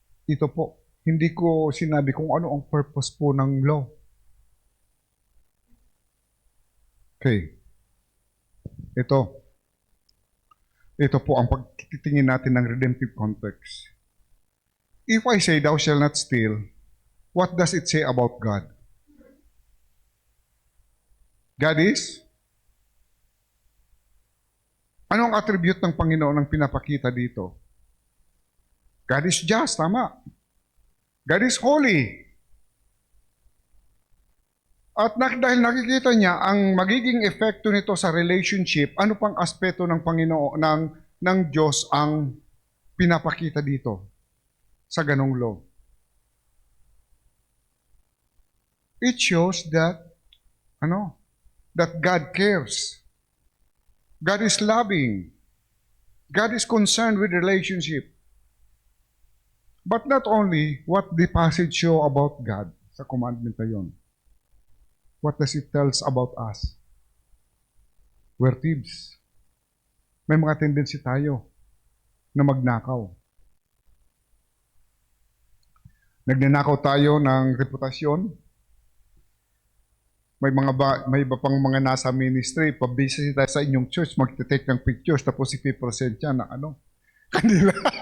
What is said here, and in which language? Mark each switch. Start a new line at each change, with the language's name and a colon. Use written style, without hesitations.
Filipino: Ito po, hindi ko sinabi kung ano ang purpose po ng law. Okay. Ito po ang pagtitingin natin ng
English: redemptive context. If I say, thou shalt not steal, what does it say about God? God is?
Filipino: Ano ang attribute ng Panginoon ang pinapakita dito?
English: God is just,
Filipino: tama.
English: God is holy.
Filipino: At dahil nakikita niya ang magiging epekto nito sa relationship, ano pang aspeto ng Panginoon, ng Diyos ang pinapakita dito sa ganong law?
English: It shows that God cares. God is loving. God is concerned with relationship. But not only what the passage show about God
Filipino: sa commandment na yun.
English: What does it tell us about us? We're thieves.
Filipino: May mga tendency tayo na magnakaw. Nagnanakaw tayo ng reputasyon. May iba pang mga nasa ministry, pabisi tayo sa inyong church, magte-take ng pictures, tapos ipipresent yan na kanila.